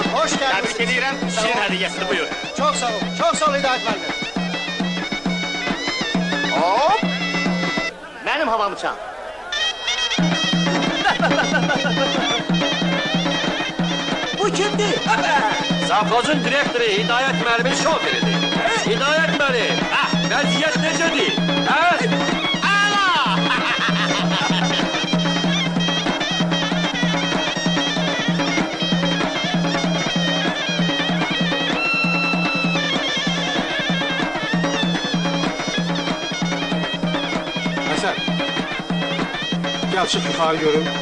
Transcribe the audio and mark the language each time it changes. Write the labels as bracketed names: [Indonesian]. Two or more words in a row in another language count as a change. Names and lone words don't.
[Turkish] Hoş geldiniz. Tebrik ediyorum, şiir hediyesini buyur. Çok sağ ol, çok sağ ol Hidayət müəllim. Hop! Benim havamı çal. [Azerbaijani] Bu kimdi? Savxozun direktoru Hidayət müəllimin şoförüdür. Hidayət müəllim, vəziyyət necədir? Ala! Həsən, gəl çıx yuxarı görün.